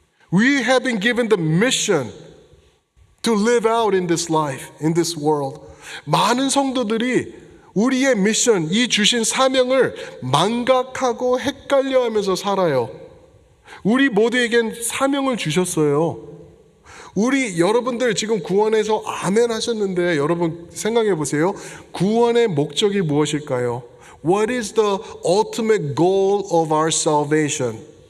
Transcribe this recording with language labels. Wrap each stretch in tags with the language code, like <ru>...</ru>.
<en>We have been given the mission to live out in this life, in this world.</en> <ko>많은 성도들이 우리의 미션, 이 주신 사명을 망각하고 헷갈려하면서 살아요. 우리 모두에겐 사명을 주셨어요. 여러분들 지금 구원에서 아멘 하셨는데 여러분 생각해 보세요. 구원의 목적이 무엇일까요?</ko> <en>What is the ultimate goal of our salvation?</en>